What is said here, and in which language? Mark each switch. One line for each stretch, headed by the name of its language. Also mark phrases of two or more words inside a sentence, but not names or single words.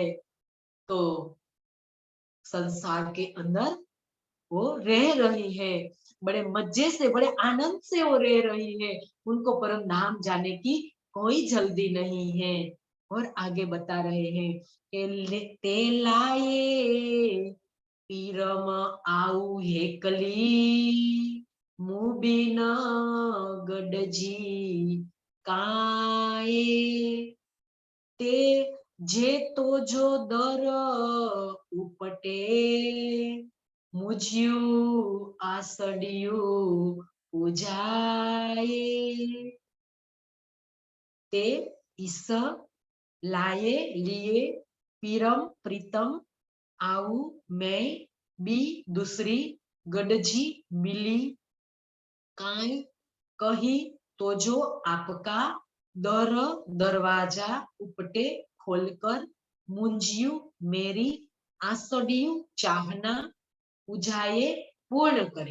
Hindi: तो संसार के अंदर वो रह रही है, बड़े मजे से बड़े आनंद से वो रह रही है, उनको परम धाम जाने की कोई जल्दी नहीं है। और आगे बता रहे हैं कि
Sindhi: ते लाए पीरम आऊ हेकली मुबिन गडजी काए। ते जे तो जो दर उपटे मुझियू आसडियू उजाए।
Hindi: ते इस लाए लिए पीरम प्रीतम आऊ मैं भी दूसरी गडजी मिली काय कही तो जो आपका दर दरवाजा उपटे खोलकर मुंजियू मेरी आसडियू चाहना बुझाए पूर्ण करे।